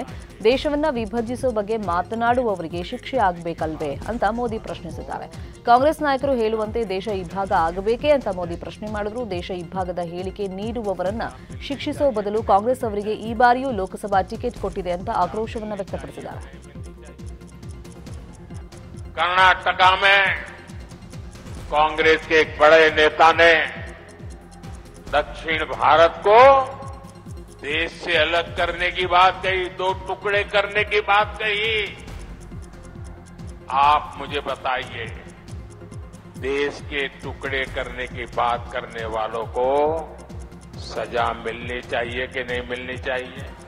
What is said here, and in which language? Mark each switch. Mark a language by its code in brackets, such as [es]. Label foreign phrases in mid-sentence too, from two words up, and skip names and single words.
[kn] ದೇಶವನ್ನ ವಿಭಜಿಸುವ ಬಗ್ಗೆ ಮಾತನಾಡುವವರಿಗೆ ಶಿಕ್ಷೆ ಆಗಬೇಕಲ್ವೇ ಅಂತ ಮೋದಿ ಪ್ರಶ್ನಿಸಿದ್ದಾರೆ. ಕಾಂಗ್ರೆಸ್ ನಾಯಕರು ಹೇಳುವಂತೆ ದೇಶ ಇಬ್ಬಾಗ ಆಗಬೇಕೇ ಅಂತ ಮೋದಿ ಪ್ರಶ್ನೆ ಮಾಡಿದ್ರು. ದೇಶ ಇಬ್ಬಾಗದ ಹೇಳಿಕೆ ನೀಡುವವರನ್ನ ಶಿಕ್ಷಿಸುವ ಬದಲು ಕಾಂಗ್ರೆಸ್ ಅವರಿಗೆ ಈ ಬಾರಿಯೂ ಲೋಕಸಭಾ ಟಿಕೆಟ್ ಕೊಟ್ಟಿದೆ ಅಂತ ಆಕ್ರೋಶವನ್ನು ವ್ಯಕ್ತಪಡಿಸಿದ್ದಾರೆ. [hi] कर्नाटका में कांग्रेस के एक बड़े नेता ने दक्षिण भारत को देश से अलग करने की बात कही, 2 टुकड़े करने की बात कही। आप मुझे बताइए, देश के टुकड़े करने की बात करने वालों को सजा मिलनी चाहिए कि नहीं मिलनी चाहिए?